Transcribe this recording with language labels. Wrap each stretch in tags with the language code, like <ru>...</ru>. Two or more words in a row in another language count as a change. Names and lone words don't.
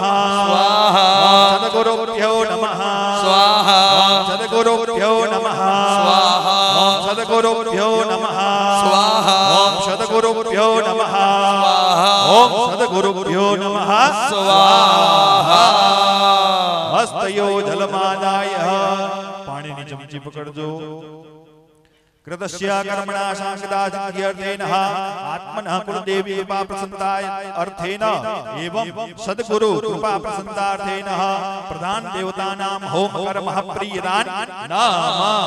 <sa>स्वाहा ओम सद्गुरुभ्यो नमः स्वाहा ओम सद्गुरुभ्यो नमः स्वाहा ओम सद्गुरुभ्यो नमः स्वाहा ओम सद्गुरुभ्यो नमः स्वाहा ओम सद्गुरुभ्यो नमः स्वाहा હસ્તયો જલમાદાય</sa> <gu>પાણીની ચમચી પકડજો</gu> <sa>કૃતસ્ય કર્મણા સાંગદાજ્ઞર્થેન આત્મનઃ કુલદેવી કૃપા પ્રસન્નાય અર્થેન એવં સદ્ગુરુ કૃપા પ્રસન્નાર્થેન પ્રધાન દેવતાનામ હોમ કર્મ પ્રિયદાન નામ</sa>